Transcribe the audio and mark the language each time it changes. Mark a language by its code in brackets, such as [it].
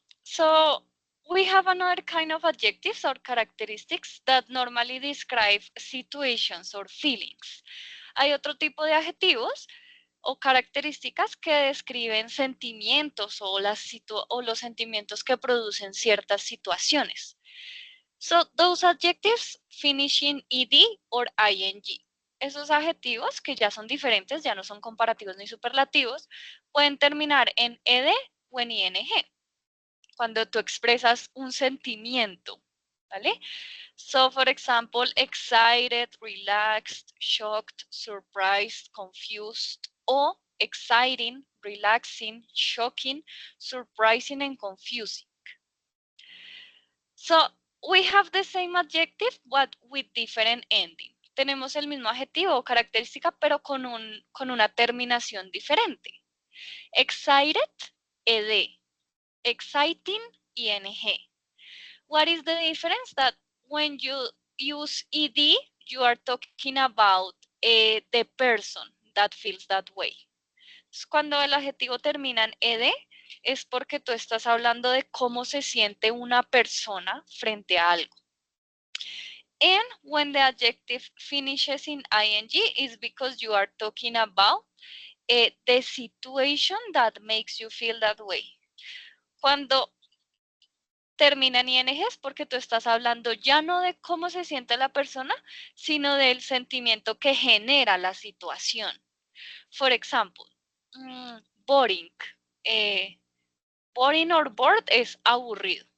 [en] So, we have another kind of adjectives or characteristics that normally describe situations or feelings. [es] Hay otro tipo de adjetivos o características que describen sentimientos o los sentimientos que producen ciertas situaciones. [en] So, those adjectives finish in ed or ing. [es] Esos adjetivos, que ya son diferentes, ya no son comparativos ni superlativos, pueden terminar en ed o en ing, cuando tú expresas un sentimiento, ¿vale? [en] So, for example, excited, relaxed, shocked, surprised, confused, o exciting, relaxing, shocking, surprising, and confusing. So, we have the same adjective, but with different ending. [es] Tenemos el mismo adjetivo o característica, pero con una terminación diferente. [en] Excited, ed. Exciting, ing. What is the difference? That when you use ed, you are talking about the person that feels that way. [es] Cuando el adjetivo termina en ed, es porque tú estás hablando de cómo se siente una persona frente a algo. [en] And when the adjective finishes in ing, is because you are talking about the situation that makes you feel that way. [es] Cuando termina en ing es porque tú estás hablando ya no de cómo se siente la persona, sino del sentimiento que genera la situación. [en] For example, boring. Boring or bored [es] es aburrido.